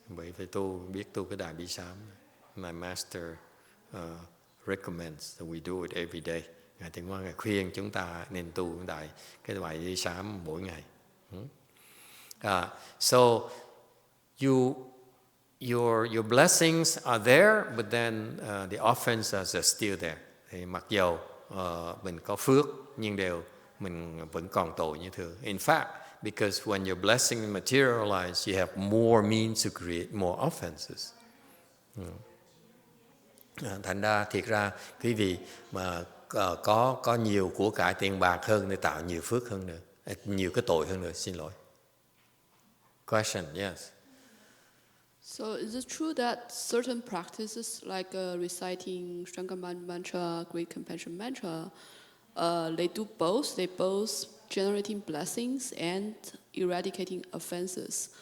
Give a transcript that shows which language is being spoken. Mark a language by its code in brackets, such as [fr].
[vi] Bởi vì biết tu cái đại bi sám. [en] My master recommends that we do it every day. [vi] Ngài Tịnh Hóa Ngài khuyên chúng ta nên tu cái đại bi sám mỗi ngày. [en] So your blessings are there, but then the offenses are still there. [vi] Thì mặc dầu mình có phước nhưng mình vẫn còn tội như thường. [en] In fact, because when your blessing materialize, you have more means to create more offenses. [vi] Thành ra thiệt ra quý vị mà có nhiều của cải tiền bạc hơn để tạo nhiều phước hơn nữa, nhiều cái tội hơn nữa. Xin lỗi. [en] Question, yes. So is it true that certain practices like reciting Shangaman mantra, Great Compassion mantra, they do both? They both generating blessings and eradicating offenses.